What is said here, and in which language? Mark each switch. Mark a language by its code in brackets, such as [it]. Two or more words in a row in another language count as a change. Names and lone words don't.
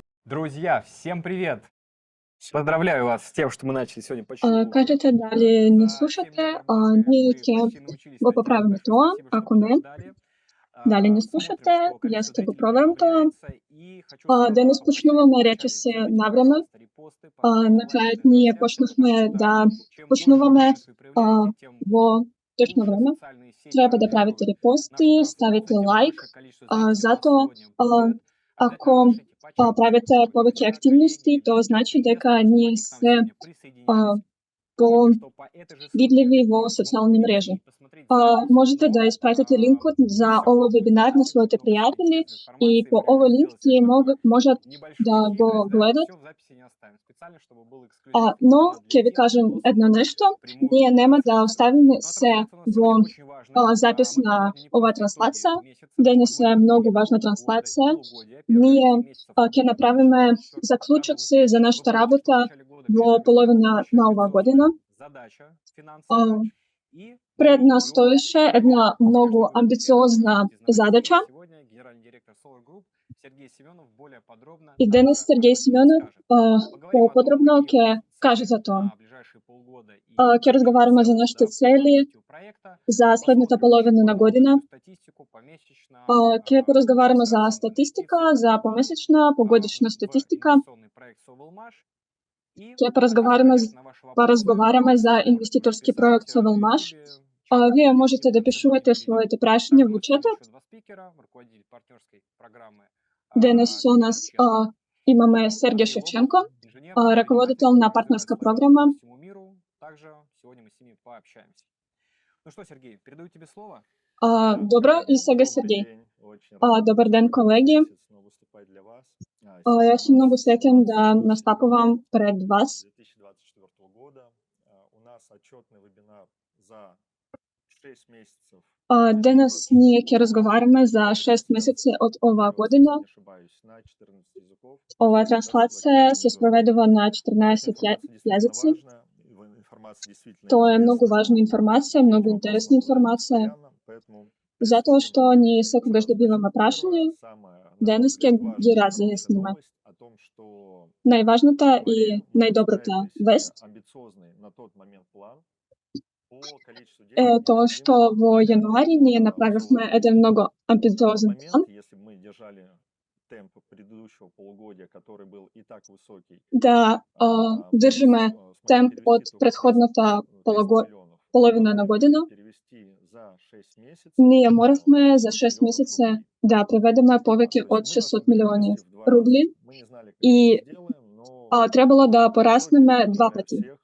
[ru] Друзья, всем привет! Поздравляю вас с тем, что мы начали сегодня почти [mk] Кажете, дали не [ru] за 7 лет [mk] слушате, [ru] работы. Мы [mk] нијке [ru] почти научились [mk] го [ru] это делать. [mk] поправиме [ru] Большое [mk] тоа, [ru] спасибо, что [mk] ако не, [ru] подождали. [mk] дали не [ru] Смотрим, [mk] слушате, [ru] что [mk] јас [ru] количество [mk] ќе го [ru] зрителей [mk] проверам тоа. [ru] прибавляется. И хочу сразу [mk] Денес [ru] попросить, [mk] почнуваме [ru] вначале [mk] речиси [ru] сделайте, [mk] навреме. [ru] пожалуйста, репосты, поставьте [mk] На крајот [ru] лайки на [mk] ние [ru] трансляции, [mk] почнавме [ru] потому что [mk] да [ru] чем больше [mk] почнуваме [ru] репостов вы проявляете, тем [mk] во точно [ru] лучше [mk] време. [ru] социальные сети [mk] Треба да правите [ru] ранжируют нашу [mk] репости, [ru] трансляцию, [mk] ставите [ru] тем [mk] лайк, [ru] большее количество зрителей у нас [mk] затоа [ru] сегодня будет. Обязательно [mk] ако [ru] напишите по чату [mk] правите [ru] какие-нибудь [mk] повеќе [ru] друзья, [mk] активности, [ru] коллеги, [mk] тоа значи дека [ru] известные, чтобы [mk] ние [ru] они к нам [mk] се [ru] сегодня присоединялись. [mk] по [ru] Помните, что по этой же ссылке [mk] видливи во [ru] люди смогут [mk] социјални [ru] перейти [mk] мрежи. [ru] и посмотреть запись, [mk] Можете да [ru] но [mk] испратите линкот [ru] не [mk] за [ru] все. [mk] овој вебинар на своите [ru] Кто хочет [mk] пријатели [ru] интересной [mk] и [ru] информации, [mk] по [ru] мы [mk] овој [ru] решили [mk] линк [ru] сделать [mk] тие [ru] сегодня такой [mk] можат [ru] небольшой [mk] да го [ru] хитрость, да, [mk] гледат. [ru] все в записи не оставим. Специально, чтобы был эксклюзив именно [mk] Но [ru] для [mk] ќе ви [ru] тех, [mk] кажем [ru] кто [mk] едно [ru] смотрит [mk] нешто, [ru] прямую [mk] ние нема да [ru] трансляцию. [mk] оставиме [ru] Ну а [mk] се [ru] трансляция у нас сегодня [mk] во [ru] очень важная. [mk] запис [ru] Мы [mk] на [ru] подводим не [mk] оваа [ru] просто итоги [mk] транслација. [ru] месяца, мы [mk] Денес е [ru] подводим итоги [mk] многу важна [ru] полугода и [mk] транслација. [ru] полугодия, первых [mk] Ние [ru] 6 месяцев [mk] ќе [ru] работы в [mk] направиме [ru] 2024 году. [mk] заклучоци за [ru] Вы [mk] нашата [ru] помните, что в [mk] работа [ru] начале года перед [mk] во [ru] нами стояла [mk] половина [ru] очень [mk] на оваа година. [ru] амбициозная задача финансовая, и мы [mk] Пред нас [ru] ее [mk] стоеше една многу [ru] успешно выполнили. Об этом [mk] амбициозна [ru] узнаете из новостей. И [mk] задача. [ru] сегодня генеральный директор Solar Group Сергей Семенов более подробно [mk] И денес [ru] также об [mk] Сергей [ru] этом [mk] Семенов [ru] расскажет. Поговорим о том, [mk] поподробно [ru] какие у нас [mk] ќе каже [ru] цели [mk] за тоа. [ru] на ближайшие полгода и [mk] Ќе [ru] вообще в [mk] разговараме за [ru] целом, [mk] нашите [ru] да, по [mk] цели [ru] развитию проекта. [mk] за следната [ru] Посмотрим чуть [mk] половина на [ru] подробно [mk] година. [ru] всю статистику помесячно, [mk] Ќе поразговараме за [ru] иллюстрации по [mk] статистика, [ru] инвестициям [mk] за помесечна, погодична [ru] в [mk] статистика. [ru] инвестиционный проект Sovelmash. И [mk] Ќе [ru] ответим, конечно, на ваши вопросы. [mk] поразговараме за [ru] Например, [mk] инвеститорски проект [ru] писать в [mk] Sovelmash. [ru] YouTube, чат, [mk] Вие [ru] пишите, [mk] можете да [ru] будем с вами [mk] пишувате [ru] говорить. [mk] своите прашања [ru] Также у [mk] во [ru] нас сегодня [mk] четот. [ru] еще два спикера. Руководитель партнерской программы [mk] Денес со [ru] Сергей [mk] нас [ru] Шевченко [mk] имаме [ru] и [mk] Сергей [ru] Андрей Лобов, [mk] Шевченко, [ru] инженер, предприниматель, [mk] раководител на [ru] который развивает [mk] партнерска [ru] свои проекты [mk] програма. [ru] по всему миру. Также сегодня мы с ними пообщаемся. Ну что, Сергей, передаю тебе слово. [mk] Добро, и сега Сергей. [ru] День. Очень рад [mk] Добар ден, колеги. [ru] здесь снова выступать для вас. [mk] Јас сум многу среќен да настапувам пред вас. [ru] 2024 года. У нас отчетный вебинар за 6 месяцев. [mk] Денес ние ќе разговараме за 6 месеци од оваа година. [ru] Не ошибаюсь, на 14 языков. [mk] Оваа транслација се спроведува на 14 јазици. Тоа е многу важна информација, многу интересна информација, затоа што ние секогаш добиваме прашања, денес ќе ги разјасниме. Најважната и најдобрата вест е тоа што во јануари ние направивме еден многу амбициозен план [ru] темп предыдущего полугодия, который был и так высокий. [mk] Да држиме темп од претходната половина на година. Ние моравме за 6 месеци да преведеме повеќе од 600 милиони рубли и требало да пораснеме два пати.